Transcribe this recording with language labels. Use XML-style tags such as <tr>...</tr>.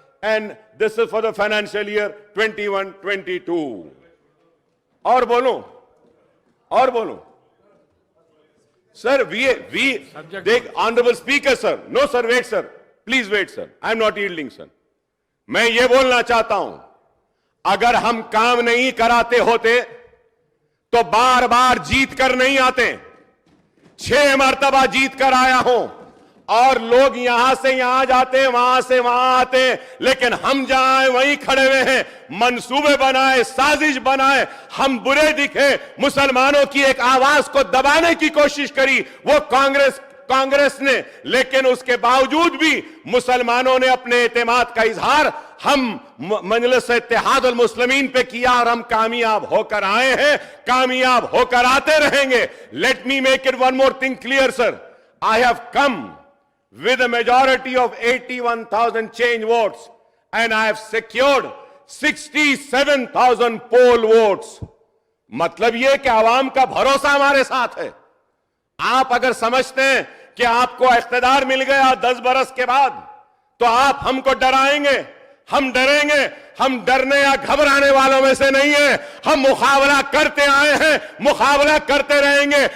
<en>And this is for the financial year 21-22.</en> <hi>और बोलो, sir.</hi> <en>We take honorable speaker, sir. No, sir. Wait, sir. Please wait, sir. I am not yielding, sir.</en> <hi>मैं ये बोलना चाहता हूं, अगर हम काम नहीं कराते होते तो बार बार जीत कर नहीं आते। 6 मर्तबा जीत कर आया हूं और लोग यहां से यहां जाते, वहां से वहां आते, लेकिन हम जहां हैं वहीं खड़े हुए हैं। मंसूबे बनाए, साजिश बनाए, हम बुरे दिखे, मुसलमानों की एक आवाज को दबाने की कोशिश करी वो कांग्रेस ने, लेकिन उसके बावजूद भी मुसलमानों ने अपने एतमाद का इजहार हम मजलिस इत्तेहाद उल मुस्लिमीन पे किया और हम कामयाब होकर आए हैं, कामयाब होकर आते रहेंगे।</hi> <en>Let me make it one more thing clear, sir. I have come with a majority of 81,000 change votes and I have secured 67,000 poll votes.</en> <hi>मतलब यह कि आवाम का भरोसा हमारे साथ है। आप अगर समझते हैं कि आपको इख्तिदार मिल गया 10 बरस के बाद तो आप हमको डराएंगे, हम डरेंगे। हम डरने या घबराने वालों में से नहीं है। हम मुकाबला करते आए हैं, मुकाबला करते रहेंगे।</hi>